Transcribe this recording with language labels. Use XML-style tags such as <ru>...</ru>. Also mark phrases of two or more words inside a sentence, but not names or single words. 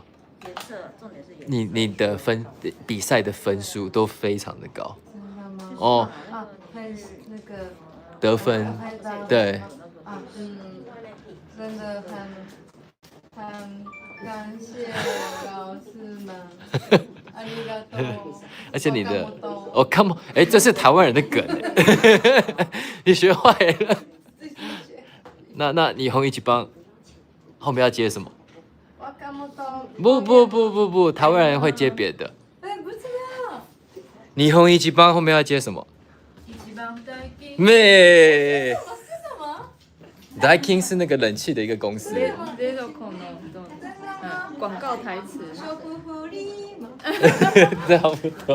<zh>你的比賽的分數都非常的高。真的嗎？哦，那個得分，對。真的很感謝老師們，</zh> <ja>ありがとう。</ja> <zh>而且你的哦 ，</zh> <en>come on，</en> <zh>哎，這是台灣人的梗哎，你學壞了。那你紅一起幫後面要接什麼？不，台灣人會接別的。不知道。你紅一起幫後面要接什麼？咩？ ダイキン是那個冷氣的一個公司。廣告台詞。差不多。</zh>